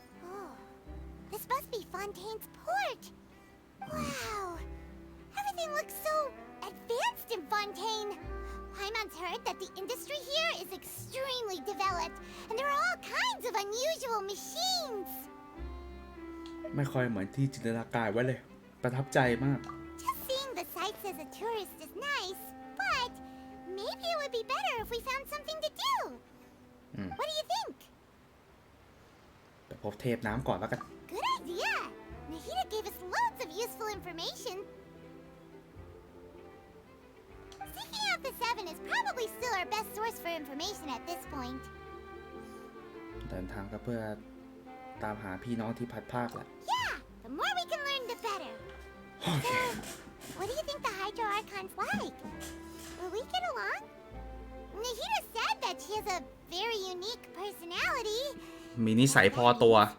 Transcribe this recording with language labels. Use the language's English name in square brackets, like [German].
[English] Oh, this must be Fontaine's port. Wow, everything looks so advanced in Fontaine. Paimon's heard that the industry here is extremely developed, and there are all kinds of unusual machines. [Thai] ไม่ค่อยเหมือนที่จินตนาการไว้เลย ประทับใจมาก [English] Just seeing the sights as a tourist is nice, but maybe it would be better if we found something to do. What do you think? [Thai] ไปพบเทพน้ำก่อนแล้วกัน [English] Good idea. Nahida gave us loads of useful information. Seeking out the Seven is probably still our best source for information at this point. [Thai] เดินทางก็เพื่อตามหาพี่น้องที่พัดภาคแหละ [English] Yeah, the more we can learn, the better. [Thai] โอเค [English] What do you think the Hydro Archon's like? Will we get along? Nahida said that she has a very unique personality. [Thai] มีนิสัยพอตัว